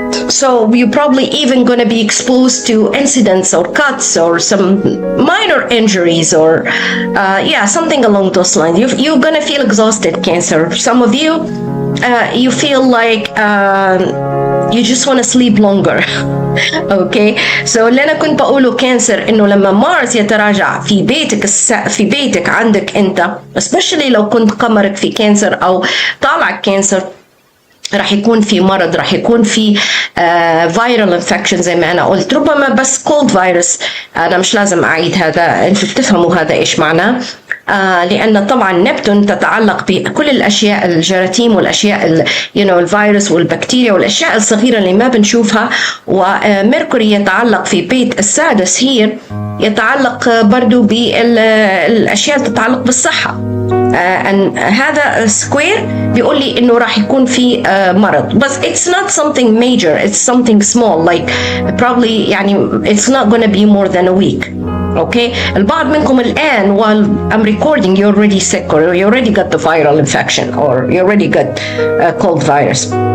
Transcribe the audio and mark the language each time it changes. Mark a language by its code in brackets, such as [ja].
[en] So you're probably even going to be exposed to incidents or cuts or some minor injuries, or something along those lines. You're going to feel exhausted, Cancer. Some of you, you feel like you just want to sleep longer. [ar] اوكي، اللي انا كنت بقوله كانسر انه لما مارس يتراجع في بيتك عندك انت، especially لو كنت قمرك في كانسر او طالعك كانسر، راح يكون في مرض، راح يكون في فيرال انفكشن زي ما انا قلت، ربما بس كولد فيروس. انا مش لازم اعيد هذا، انتوا بتفهموا هذا ايش معناه. لأن طبعا نبتون تتعلق بكل الأشياء، الجراثيم والأشياء الفيروس والبكتيريا والأشياء الصغيرة اللي ما بنشوفها. وميركوري يتعلق في بيت السادس هي يتعلق برضو بالأشياء اللي تتعلق بالصحة. هذا سكوير بيقول لي انه راح يكون في مرض، بس [en] it's not something major, it's something small, like probably [ar] يعني [en] it's not gonna be more than a week. Okay, [ar] البعض منكم الآن [en] while I'm recording you already sick, or you already got the viral infection, or you already got cold virus.